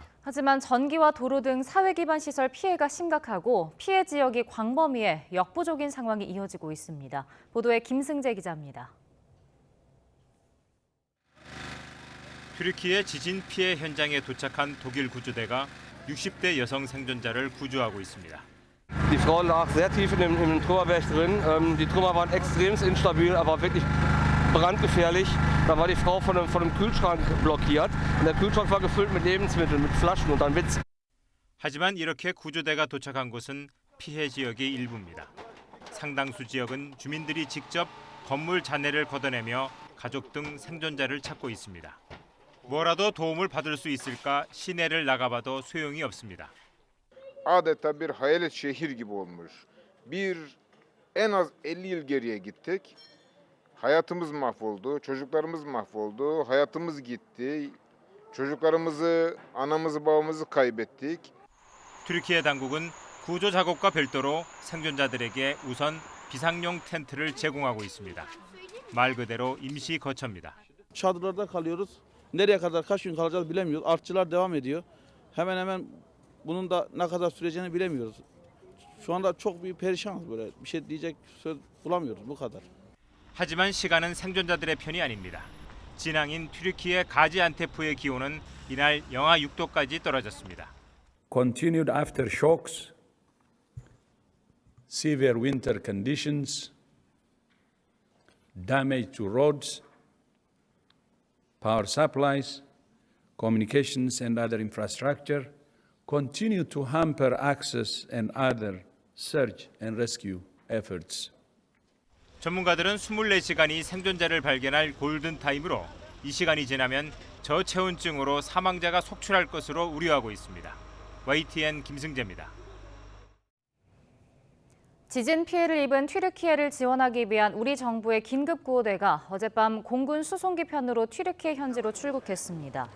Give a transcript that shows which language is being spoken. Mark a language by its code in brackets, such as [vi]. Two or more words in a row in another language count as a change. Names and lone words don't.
[ko] 하지만 전기와 도로 등 사회 기반 시설 피해가 심각하고 피해 지역이 광범위해 역부족인 상황이 이어지고 있습니다. 보도에 김승재 기자입니다. 튀르키예 지진 피해 현장에 도착한 독일 구조대가 60대 여성 생존자를 구조하고 있습니다. [de] Die Frau lag sehr tief im Trümmerberg drin. Die Trümmer waren extrem instabil, aber wirklich brandgefährlich. Da war die Frau von einem Kühlschrank blockiert. Und der Kühlschrank war gefüllt mit Lebensmitteln, mit Flaschen und dann Witz. [ko] 하지만 이렇게 구조대가 도착한 곳은 피해 지역의 일부입니다. 상당수 지역은 주민들이 직접 건물 잔해를 걷어내며 가족 등 생존자를 찾고 있습니다. 뭐라도 도움을 받을 수 있을까 시내를 나가봐도 소용이 없습니다. [tr] Adeta bir hayalet şehir gibi olmuş. En az 50 yıl geriye gittik. Hayatımız mahvoldu, çocuklarımız mahvoldu, hayatımız gitti. çocuklarımızı, anamızı, babamızı kaybettik. [ko] 튀르키예 당국은 구조 작업과 별도로 생존자들에게 우선 비상용 텐트를 제공하고 있습니다. 말 그대로 임시 거처입니다. [tr] Çadırlarda kalıyoruz. Nereye kadar, kaç gün kalacağız bilemiyoruz. Artçılar devam ediyor. Hemen bunun da ne kadar süreceğini bilemiyoruz. Şu anda çok bir perişanız böyle. Bir şey diyecek söz bulamıyoruz bu kadar. [ko] 하지만 시간은 생존자들의 편이 아닙니다. 진앙인 튀르키예 가지안테프의 기온은 이날 영하 6도까지 떨어졌습니다. [en] Continued aftershocks, severe winter conditions, damage to roads, power supplies, communications and other infrastructure continue to hamper access and other search and rescue efforts. [ko] 전문가들은 24시간이 생존자를 발견할 골든타임으로 이 시간이 지나면 저체온증으로 사망자가 속출할 것으로 우려하고 있습니다. YTN 김승재입니다. 지진 피해를 입은 튀르키예를 지원하기 위한 우리 정부의 긴급구호대가 어젯밤 공군 수송기 편으로 튀르키예 현지로 출국했습니다.